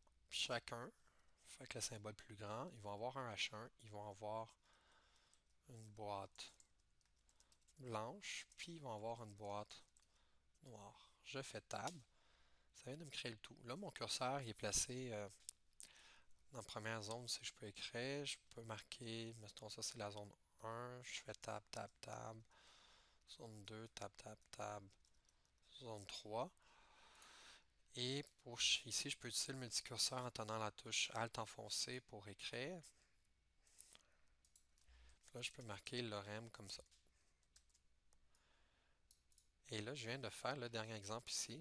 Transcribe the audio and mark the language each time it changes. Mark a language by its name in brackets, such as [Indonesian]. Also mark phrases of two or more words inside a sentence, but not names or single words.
[French] Puis chacun, fait que le symbole plus grand, ils vont avoir un H1, ils vont avoir une boîte blanche, puis ils vont avoir une boîte noire. Je fais tab, ça vient de me créer le tout. Là, mon curseur il est placé dans la première zone, si je peux écrire, je peux marquer, mettons ça c'est la zone 1, je fais tab, tab, tab, zone 2, tab, tab, tab, zone 3. Et pour ici, je peux utiliser le multicurseur en tenant la touche Alt enfoncée pour écrire. Là, je peux marquer lorem comme ça. Et là, je viens de faire le dernier exemple ici.